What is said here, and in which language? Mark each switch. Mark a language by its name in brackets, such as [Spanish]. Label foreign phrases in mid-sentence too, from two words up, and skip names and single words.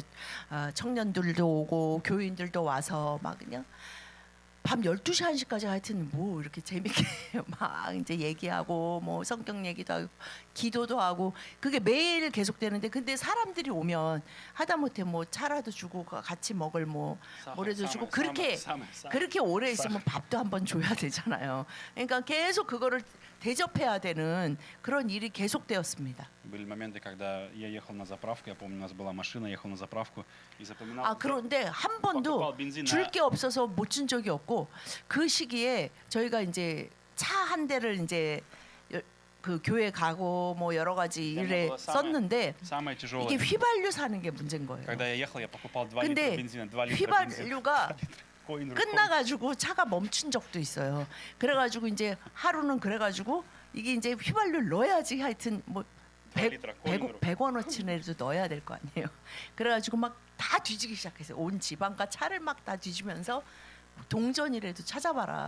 [Korean] 청년들도 오고 교인들도 와서 막 그냥 밤 12시 1시까지 하여튼 뭐 이렇게 재밌게 막 이제 얘기하고 뭐 성경 얘기도 하고 기도도 하고 그게 매일 계속되는데 근데 사람들이 오면 하다못해 뭐 차라도 주고 같이 먹을 뭐 뭐라도 주고 그렇게 오래 있으면 밥도 한번 줘야 되잖아요. 그러니까 계속 그거를 대접해야 되는 그런 일이 계속되었습니다. [Russian] Были моменты, когда я ехал на заправку, я помню, у нас была машина, ехал на заправку и запоминал. [Korean] 그런데 한 번도 줄 게 없어서 못 준 적이 없고 그 시기에 저희가 이제 차 한 대를 이제 그 교회 가고 뭐 여러 가지 일에 썼는데 [Russian] Самое [Korean] 이게 [Russian] тяжелое. [Korean] 휘발유 사는 게 문제인 거예요. [Russian] Когда я ехал, я покупал 2 [Korean] 근데 [Russian] литра бензина, 2 литра бензина. [Korean] 휘발유가 [Russian] Коин рукой. [Korean] 끝나가지고 차가 멈춘 적도 있어요. 그래가지고 이제 하루는 그래가지고 이게 이제 휘발유를 넣어야지 하여튼 뭐 100원어치내도 넣어야 될 거 아니에요. 그래가지고 막 다 뒤지기 시작했어요. 온 집안과 차를 막 다 뒤지면서 동전이라도 찾아봐라.